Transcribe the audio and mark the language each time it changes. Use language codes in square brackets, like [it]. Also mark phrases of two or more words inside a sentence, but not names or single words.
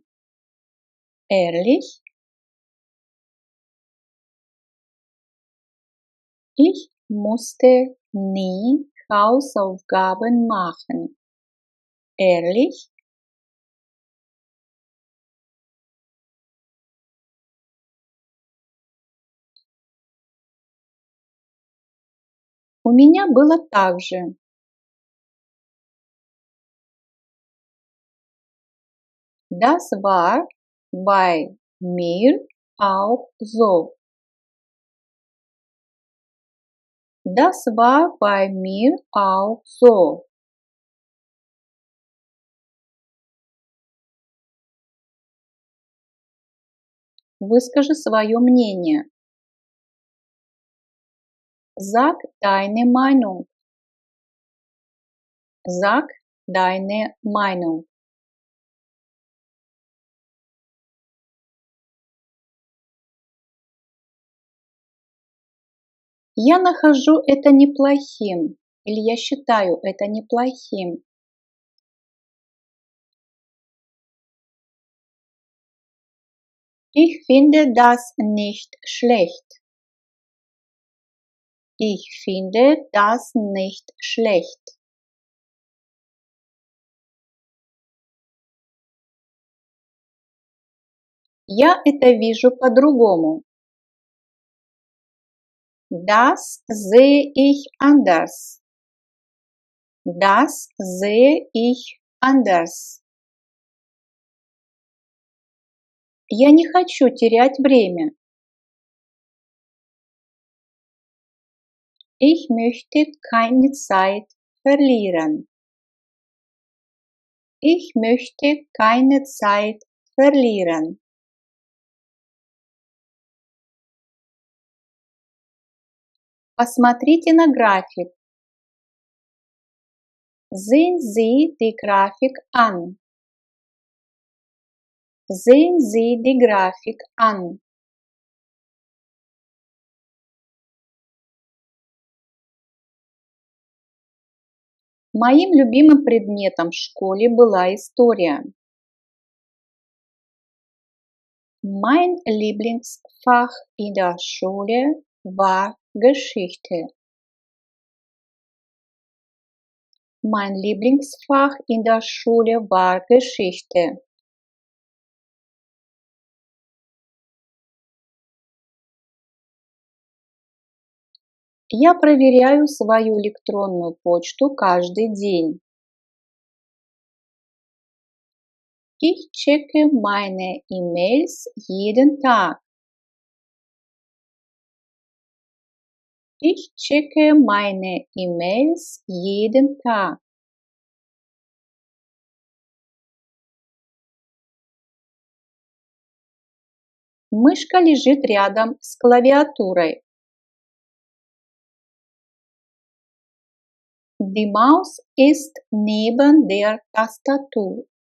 [de] Ehrlich? Ich musste nie Hausaufgaben machen. Ehrlich? [ru] У меня было так же. [de] Das war bei mir auch so. Das war bei mir auch so. [ru] Выскажи свое мнение. [de] Sag deine Meinung. Sag deine Meinung. [ru] Я нахожу это неплохим или я считаю это неплохим. [de] Ich finde das nicht schlecht. Ich finde das nicht schlecht. [ru] Я это вижу по-другому. [de] Das sehe ich anders. Das sehe ich anders. [ru] Я не хочу терять время. [de] Ich möchte keine Zeit verlieren. Ich möchte keine Zeit verlieren. [ru] Посмотрите на график. [de] Sehen Sie die Grafik an. Sehen Sie die Grafik an. [ru] Моим любимым предметом в школе была история. [de] Mein Lieblingsfach in der Schule war Geschichte. Mein Lieblingsfach in der Schule war Geschichte. [ru] Я проверяю свою электронную почту каждый день. [de] Ich checke meine E-Mails jeden Tag. Ich checke meine E-Mails jeden Tag. [ru] Мышка лежит рядом с клавиатурой. [de] Die Maus ist neben der Tastatur.